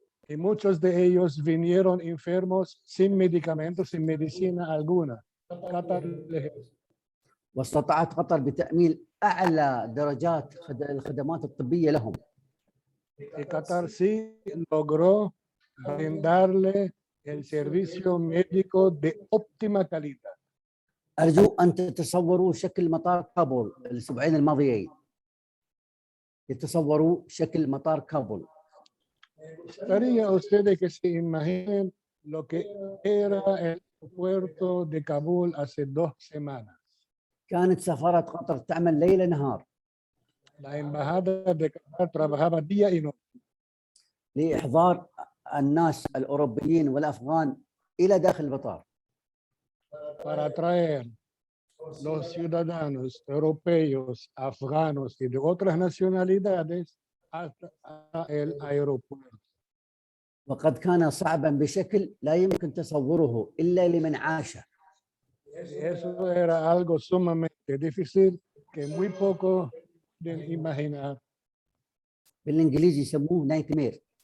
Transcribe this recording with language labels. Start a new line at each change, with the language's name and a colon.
Spanish: Y muchos de ellos vinieron enfermos sin medicamentos, sin medicina alguna. Qatar
Arabic: واستطاعت قطر بتأمين أعلى درجات الخدمات الطبية لهم.
Spanish: Y Qatar sí logró brindarle el servicio médico de óptima calidad.
Arabic: أرجو أن تتصوروا شكل مطار كابول الأسبوعين الماضيين. يتصوروا شكل مطار كابول.
Spanish: Estaría ustedes que se imaginen lo que era el aeropuerto de Kabul hace 2 semanas.
Arabic: كانت سفارة قطر تعمل ليل نهار.
Spanish: La embajada de Qatar trabajaba día y noche
Arabic: لإحضار الناس الأوروبيين والأفغان إلى داخل المطار.
Spanish: para traer los ciudadanos europeos, afganos y de otras nacionalidades hasta el aeropuerto.
Arabic: وقد كان صعبا بشكل لا يمكن تصوره إلا لمن عاشه.
Spanish: Eso era algo sumamente difícil que muy poco pueden imaginar.
Arabic: بالإنجليزي يسموه نايت مير.